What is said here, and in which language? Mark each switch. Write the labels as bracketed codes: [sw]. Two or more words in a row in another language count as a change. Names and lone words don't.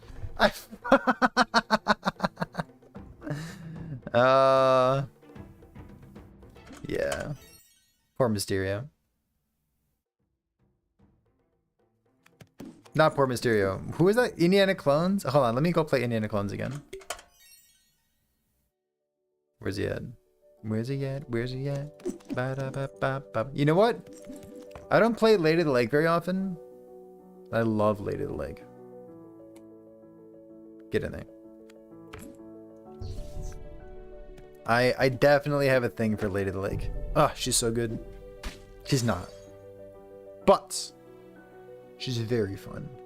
[en] Yeah. Poor Mysterio. Not poor Mysterio. Who is that? Indiana Clones? Hold on, let me go play Indiana Clones again. Where's he at? Where's he at? Where's he at? Ba -da -ba -ba -ba. You know what? I don't play Lady of the Lake very often. I love Lady of the Lake. Get in there. I definitely have a thing for Lady of the Lake. Oh, she's so good. She's not. But she's very fun.